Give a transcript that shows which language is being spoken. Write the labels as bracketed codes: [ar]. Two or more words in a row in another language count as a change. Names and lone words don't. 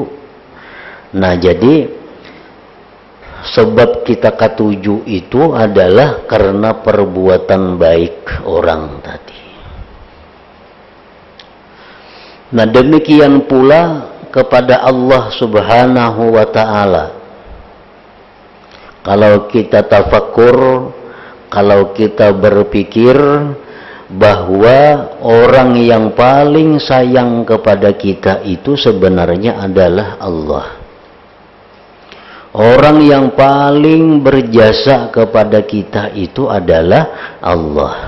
[id] Nah, jadi sebab kita katuju itu adalah karena perbuatan baik orang tadi. Nah, demikian pula kepada Allah [ar] سبحانه وتعالى. [id] Kalau kita tafakur, kalau kita berpikir, bahwa orang yang paling sayang kepada kita itu sebenarnya adalah Allah. Orang yang paling berjasa kepada kita itu adalah Allah.